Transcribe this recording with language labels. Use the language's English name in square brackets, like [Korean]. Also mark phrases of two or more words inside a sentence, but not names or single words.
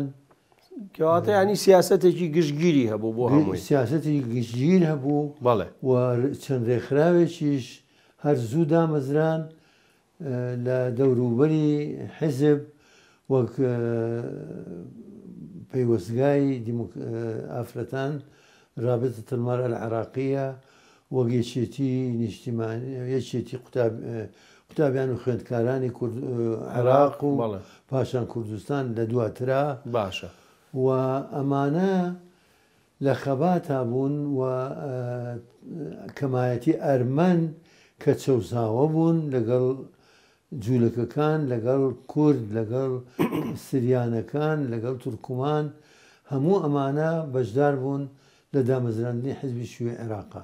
[Central Kurdish] کەواتە ینی سیاسەتێکی گشتگیری هەبوو بۆ هەمووی سیاسەتی گشتگیر هەبوو و چەند ڕێکخراوێکیش هەر زوو دامەزران لە دەوروبەری حیزب وەک پەیوەستگای ئافرەتان [Arabic] رابطة المرأة العراقية [Central Kurdish] وەک یەکێتی نیشتیمانی یەکێتی قوتابیان و خوێندکارانی عێراق و پاشان کوردستان لە دواترا باشە و ئەمانە لە خەباتا بوون و کەمایەتی ئەرمەن کە چەساوە بوون لەگەڵ جوولەکەکان لەگەڵ کورد لەگەڵ سریانەکان لەگەڵ تورکمان هەموو ئەمانە بەشدار بوون لە دامەزراندنی حیزبی شیوعی عێراقا.